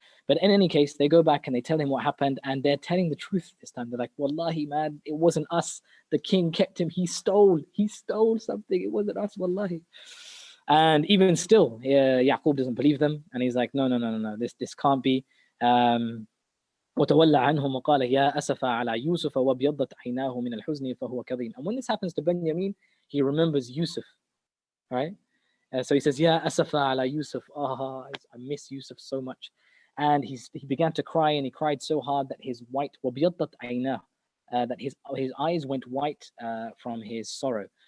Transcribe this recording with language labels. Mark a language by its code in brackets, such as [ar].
[en] But in any case, they go back and they tell him what happened, and they're telling the truth this time. They're like, wallahi, man, it wasn't us. The king kept him. He stole something. It wasn't us, wallahi. And even still, Yaqub doesn't believe them, and he's like, no, this can't be. [ar] وتولى عنهم وقال يا أسف على يوسف وابيضت عيناه من الحزن فهو كظيم. [en] And when this happens to Benjamin, he remembers Yusuf, right? So he says, [ar] Ya asafa ala Yusuf. [en] I miss Yusuf so much. And he began to cry, and he cried so hard that his white [ar] وابيضت عيناه, [en] that his eyes went white from his sorrow.